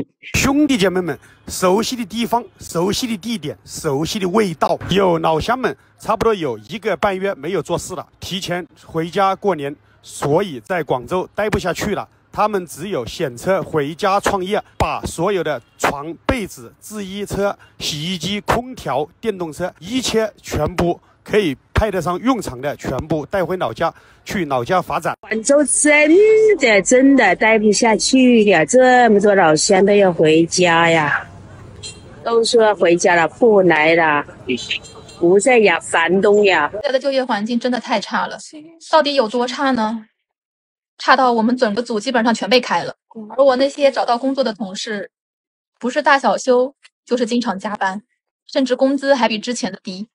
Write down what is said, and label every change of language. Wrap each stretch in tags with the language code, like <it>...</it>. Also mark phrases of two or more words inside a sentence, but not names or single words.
<zh>兄弟姐妹們，熟悉的地方、熟悉的地點、熟悉的味道，有老鄉們差不多有1個半月沒有做事了，提前回家過年，所以在廣州待不下去了。他們只有選擇回家創業，把所有的床、被子、製衣車、洗衣機、空調、電動車，一切全部可以派得上用場的，全部帶回老家，去老家發展。廣州真的待不下去了，這麼多老鄉都要回家呀，都說回家了，不來了，不再養房東呀。現在的就業環境真的太差了，到底有多差呢？差到我們整個組基本上全被開了，而我那些找到工作的同事，不是大小休，就是經常加班，甚至工資還比之前的低。</zh>